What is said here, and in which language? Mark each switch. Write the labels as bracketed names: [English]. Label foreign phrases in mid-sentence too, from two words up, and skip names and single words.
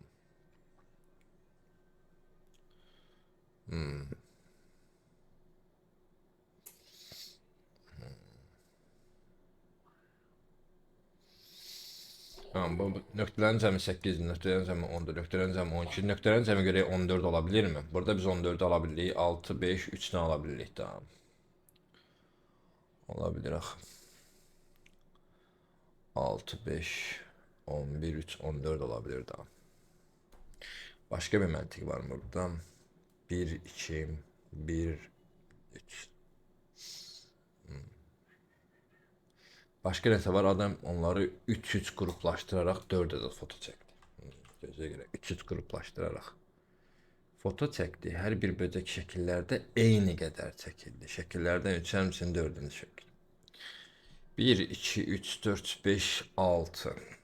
[Azerbaijani] Tamam, bu nöqtələrin cəmi 8, nöqtələrin cəmi 10, nöqtələrin cəmi 12, nöqtələrin cəmi görə 14 ola bilirmi? Burada biz 14 ala bilirik, 6, 5, 3-dən ala bilirik daha. Olabilir axı. 6, 5, 11, 3, 14 olabilir daha. Başka bir məntiq var mı burada? 1, 2, 1, 3. Başka nəsə var? Adam onları 3-3 qruplaşdıraraq 4 ədəd foto çəkdi. Gözə görə 3-3 qruplaşdıraraq foto çəkdi. Hər bir böcək şəkillərdə eyni qədər çəkildi. Şəkillərdən 3 həmçinin 4-cü şəkil. 1, 2, 3, 4, 5, 6.